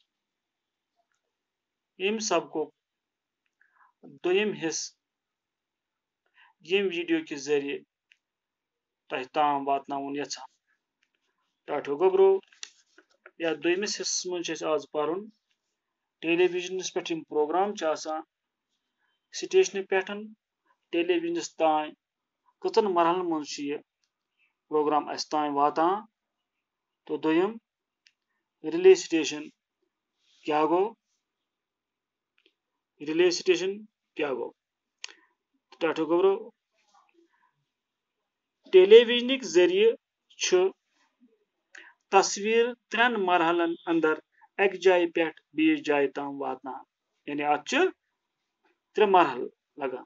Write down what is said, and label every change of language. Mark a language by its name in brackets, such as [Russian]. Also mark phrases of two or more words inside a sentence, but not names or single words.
[Kashmiri] यम सबको दोयम हिस्स यम वीडियो के जरिए तह ताम वातनाउन यछान। टाठो गोब्रो या दोयमिस हिस्सस मज आज परुन टेलीविजन पे [English] program station [Kashmiri] पे टेलीविजन तान कचन मरहलन मज प्रोग्राम अस तान वातान। तो दोयम [English] relay station [Kashmiri] क्या गो, [English] relay station [Kashmiri] क्या गो। टाठो गोब्रो टेलीविजन जरिए तस्वीर 3 मरहलन अंदर एक जाय पे बीस जाय तम वातनान। यानी अत 3 मरहल लगान।